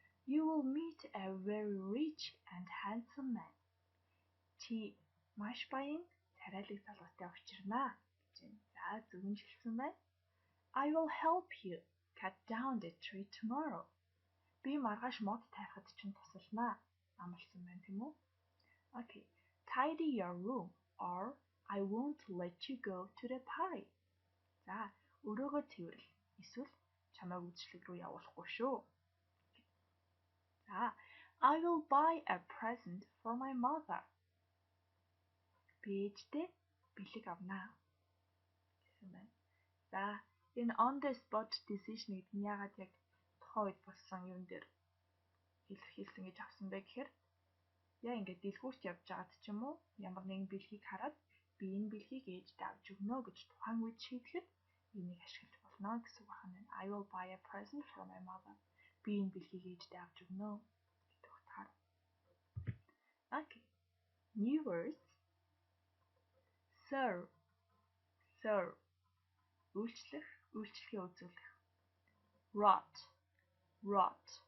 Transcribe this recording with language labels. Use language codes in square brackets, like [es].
[en] You will meet a very rich and handsome man. [mn] Чи маш баян, царайлаг залуутай учирнаа гэж байна. За, зөвөн хэлсэн байна. [en] I will help you cut down the tree tomorrow. [mn] Би маргааш мод тайхад чинь тусалнаа. Амласан байна тийм үү? Okay. [en] Tidy your room or I won't let you go to the party. [mn] За, өрөөгөө цэвэрлэл. Эсвэл чамайг үзлэг рүү явуулахгүй шүү. [en] За, I will buy a present for my mother. [mn] Би ээжтэй бэлэг авнаа гэсэн байна. За, энэ [en] on the spot decision [mn] гэдэг нь яагаад яг тухайн үед болсон юм дээр илэрхийлсэн гэж авсан бэ гэхээр яа ингээд дэлгүүрт явж байгаад ч юм уу ямар нэгэн бэлгийг хараад би энэ бэлгийг ээжтэй авч өгнө гэж тухайн үед шийдэхэд энийг ашиглаж болно гэсэн үг байна. [en] I will buy a present for my mother. [mn] Би энэ бэлгийг ээжтэй авч өгнө гэдэг утгаар. [en] Okay. New words. Serve. Serve. [mn] Үйлчлэх, үйлчлэгээ үзүүлэх. [en] Rot. Rot.